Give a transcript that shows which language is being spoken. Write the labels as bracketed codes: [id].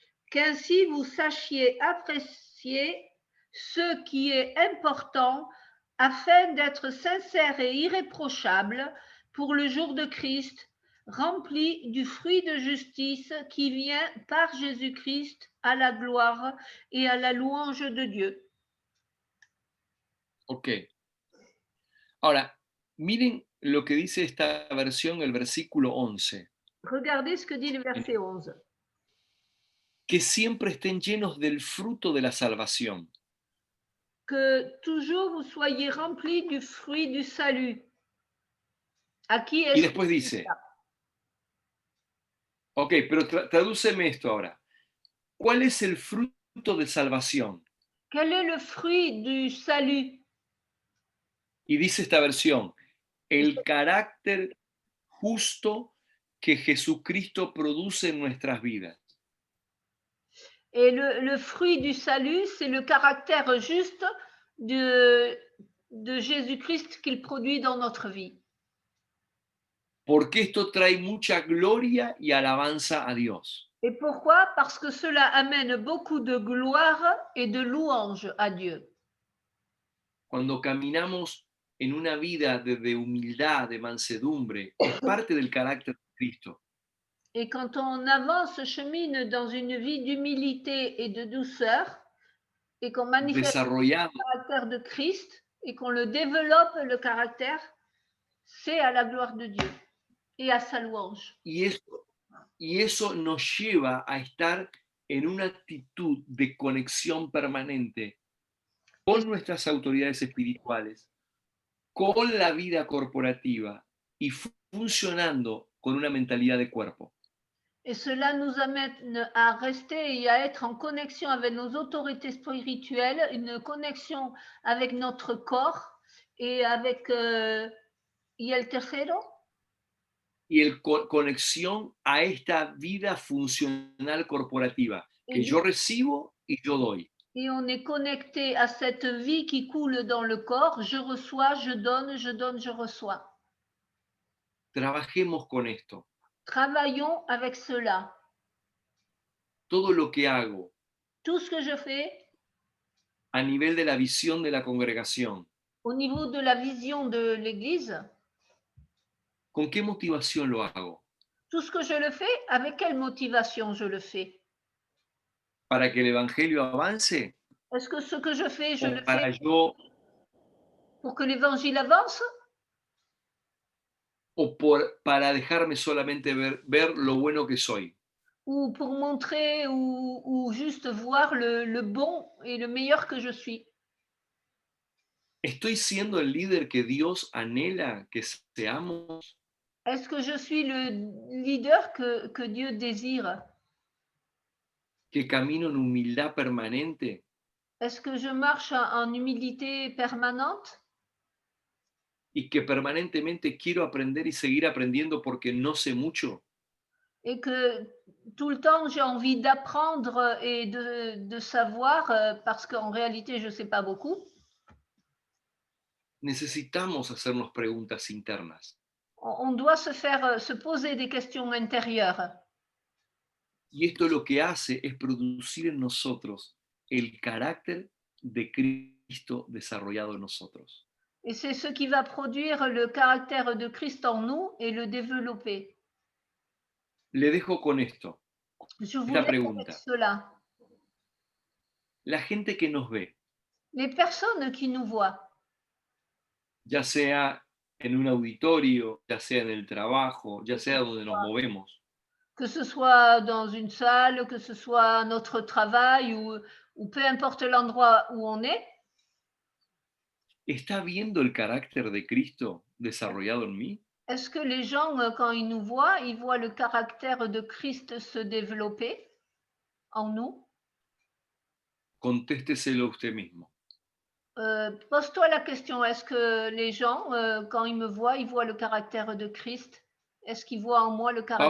[fr] qu'ainsi vous sachiez apprécier ce qui est important afin d'être sincère et irréprochable pour le jour de Christ, rempli du fruit de justice qui vient par Jésus-Christ à la gloire et à la louange de Dieu. Ok. [es] Ahora, miren lo que dice esta versión, el versículo 11. [fr] Regardez ce que dit le verset 11. [es] Que siempre estén llenos del fruto de la salvación. [fr] Que toujours vous soyez remplis du fruit du salut. ¿A qui [es] Y [fr] est-ce [es] después dice, ok, pero tradúceme esto ahora. ¿Cuál es el fruto de salvación? [fr] Quel est le fruit du salut? [es] Y dice esta versión, el carácter justo que Jesucristo produce en nuestras vidas. [fr] Et le fruit du salut, c'est le caractère juste de Jésus-Christ qu'il produit dans notre vie. [es] Porque esto trae mucha gloria y alabanza a Dios. [fr] Et pourquoi? Parce que cela amène beaucoup de gloire et de louange à Dieu. [es] Cuando caminamos en una vida de humildad, de mansedumbre, es parte del carácter de Cristo. [fr] Et quand on avance, chemine dans une vie d'humilité et de douceur, et qu'on manifeste [es] Desarrollado, [fr] le caractère de Christ, et qu'on le développe, le caractère, c'est à la gloire de Dieu et à sa louange. [es] y eso nos lleva a estar en una actitud de conexión permanente con nuestras autoridades espirituales, con la vida corporativa y funcionando con una mentalidad de cuerpo. [fr] Et cela nous amène à rester et à être en connexion avec nos autorités spirituelles, une connexion avec notre corps et avec [es] y el tercero, Y conexión a esta vida funcional corporativa que yo recibo y yo doy. [fr] et on est connecté à cette vie qui coule dans le corps. Je reçois, je donne, je donne, je reçois. [es] Trabajemos con esto. [fr] Travaillons avec cela. [es] Todo lo que hago [fr] Tout ce que je fais [es] a nivel de la visión de la congregación, [fr] au niveau de la vision de l'Église, [es] ¿con qué motivación lo hago? [fr] tout ce que je le fais, avec quelle motivation je le fais? [es] ¿Para que el evangelio avance? [fr] Est-ce que ce que je fais, je le [es] Para [fr] fais [es] yo, [fr] pour que l'Évangile avance? [es] o para dejarme solamente ver lo bueno que soy? [fr] Ou pour montrer ou juste voir le bon et le meilleur que je suis? [es] ¿Estoy siendo el líder que Dios anhela que seamos? [fr] Est-ce que je suis le leader que Dieu désire? [es] ¿Que camino en humildad permanente? [fr] Est-ce que je marche en humilité permanente? [es] ¿Y que permanentemente quiero aprender y seguir aprendiendo porque no sé mucho? [fr] Et que tout le temps j'ai envie d'apprendre et de savoir parce qu'en réalité je ne sais pas beaucoup? [es] Necesitamos hacernos preguntas internas. [fr] On doit se poser des questions intérieures. [es] Y esto lo que hace es producir en nosotros el carácter de Cristo desarrollado en nosotros. [fr] Et c'est ce qui va produire le caractère de Christ en nous et le développer. [es] Le dejo con esto. [fr] Je vous [es] Esta [fr] laisse avec [es] pregunta. [fr] cela. [es] La gente que nos ve, [fr] Les personnes qui nous voient, [es] ya sea en un auditorio, ya sea en el trabajo, ya sea donde nos movemos, [fr] que ce soit dans une salle, que ce soit notre travail ou peu importe l'endroit où on est, [es] ¿está viendo el carácter de Cristo desarrollado en mí? [fr] est-ce que les gens, quand ils nous voient, ils voient le caractère de Christ se développer en nous? [es] Contésteselo usted mismo. [fr] Pose-toi la question, est-ce que les gens, quand ils me voient, ils voient le caractère de Christ? Est-ce qu'ils voient en moi le caractère